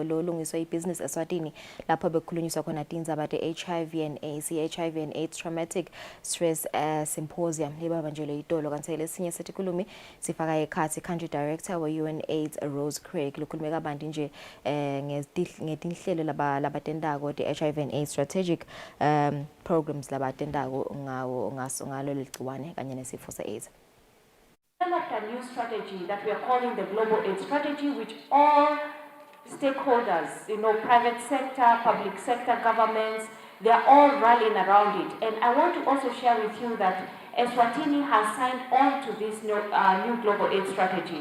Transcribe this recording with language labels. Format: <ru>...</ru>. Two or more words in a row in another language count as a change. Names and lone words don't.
<ss>lolungiswa ibusiness Eswatini lapho bekukhulunyiswa khona tindzaba te-</ss> <en>HIV and AIDS, HIV and AIDS traumatic stress symposium</en> <ss>libabanjelwe itolo kanti lesinye setikhulumi sifaka ekhathi</ss> <en>country director</en> <ss>we-UN AIDS Rose Craig lokhulume kabanti nje ngetinhlelo labatendako te-</ss> <en>HIV and AIDS strategic programs</en> <ss>labatendako ngalo ligciwane kanye nesifo se-AIDS.</ss> <en>Developed a new strategy that we are calling the Global AIDS Strategy, which all stakeholders, private sector, public sector, governments, they are all rallying around it. And I want to also share with you that Eswatini has signed on to this new Global AIDS Strategy.</en>